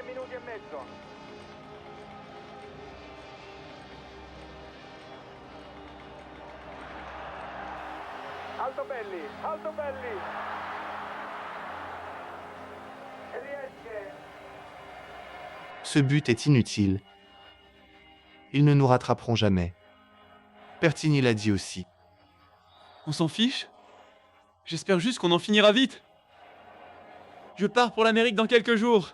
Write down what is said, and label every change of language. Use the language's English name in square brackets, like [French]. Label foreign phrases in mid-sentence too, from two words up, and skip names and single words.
[Italian] minuti e mezzo. Alto belli, alto belli. Riesce. [French] Ce but est inutile. Ils ne nous rattraperont jamais. Pertigny l'a dit aussi. On s'en fiche? J'espère juste qu'on en finira vite. Je pars pour l'Amérique dans quelques jours.